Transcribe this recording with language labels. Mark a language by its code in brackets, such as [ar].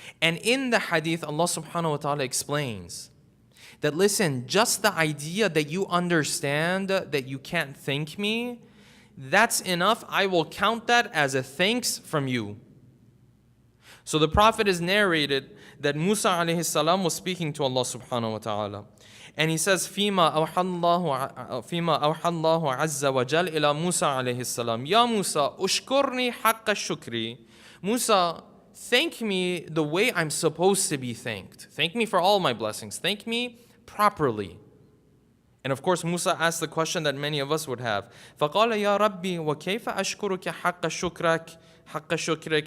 [en] And in the Hadith, Allah subhanahu wa ta'ala explains that, listen, just the idea that you understand that you can't thank me, that's enough. I will count that as a thanks from you. So the Prophet is narrated that Musa alayhi salam was speaking to Allah subhanahu wa ta'ala. And he says, [ar] فيما أوحى الله عز وجل إلى موسى عليه السلام يا موسى أشكرني حق الشكر. [en] Musa, thank me the way I'm supposed to be thanked. Thank me for all my blessings. Thank me properly. And of course, Musa asked the question that many of us would have. [ar] فَقَالَ يَا رَبِّي وَكَيْفَ أَشْكُرُكَ حَقَّ شُكْرِكَ.